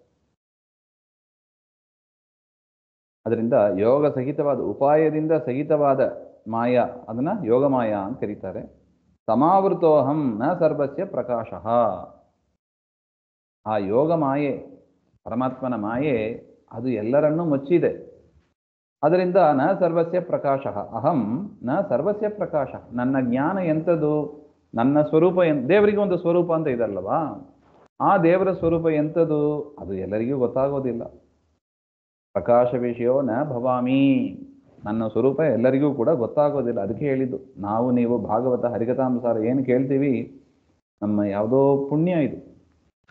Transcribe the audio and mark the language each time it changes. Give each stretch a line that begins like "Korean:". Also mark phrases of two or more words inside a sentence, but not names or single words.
Kannada: ಅದರಿಂದ ಯೋಗ ಸಹಿತವಾದ, ಉಪಾಯದಿಂದ ಸಹಿತವಾದ ಮಾಯ, ಅದನ್ನ ಯೋಗಮಾಯ ಅಂತ ಕರೀತಾರೆ.
Sanskrit: ಸಮಾವೃತೋಹಂ ನ ಸರ್ವಸ್ಯ ಪ್ರಕಾಶಃ.
Kannada: ಆ ಯೋಗ ಮಾಯೆ, ಪರಮಾತ್ಮನ ಮಾಯೆ, ಅದು ಎಲ್ಲರನ್ನೂ ಮುಚ್ಚಿದೆ.
Sanskrit: ಅದರಿಂದ ನ ಸರ್ವಸ್ಯ ಪ್ರಕಾಶಃ ಅಹಂ ನ ಸರ್ವಸ್ಯ ಪ್ರಕಾಶ.
Kannada: ನನ್ನ ಜ್ಞಾನ ಎಂಥದ್ದು? ನನ್ನ ಸ್ವರೂಪ ದೇವರಿಗೆ ಒಂದು ಸ್ವರೂಪ ಅಂತ ಇದಲ್ಲವಾ? ಆ ದೇವರ ಸ್ವರೂಪ ಎಂಥದ್ದು? ಅದು ಎಲ್ಲರಿಗೂ ಗೊತ್ತಾಗೋದಿಲ್ಲ.
Sanskrit: ಪ್ರಕಾಶ ವಿಷಯೋ ನ ಭವಾಮಿ.
Kannada: ನನ್ನ ಸ್ವರೂಪ ಎಲ್ಲರಿಗೂ ಕೂಡ ಗೊತ್ತಾಗೋದಿಲ್ಲ. ಅದಕ್ಕೆ ಹೇಳಿದ್ದು, ನಾವು ನೀವು ಭಾಗವತ ಹರಿಕಥಾನುಸಾರ ಏನು ಕೇಳ್ತೀವಿ, ನಮ್ಮ ಯಾವುದೋ ಪುಣ್ಯ ಇದು.